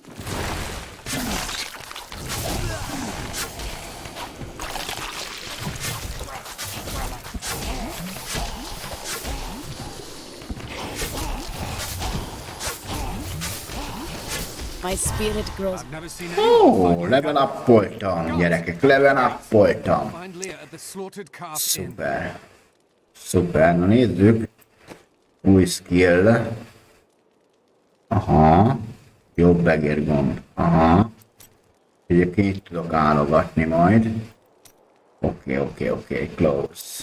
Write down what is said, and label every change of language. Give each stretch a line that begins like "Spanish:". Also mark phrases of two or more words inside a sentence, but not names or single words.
English: My spirit grows. I've never seen
Hungarian: Ó,
English: level up-
Hungarian: oltam, gyerekek,
English: level up-
Hungarian: oltam.
English: Find Leah at the slaughtered calf inn.
Hungarian: Szuper. Szuper, na nézzük. Új skill. Aha. Jobb egérgomb. Aha. Egyébként itt tudok állogatni majd. Oké, close.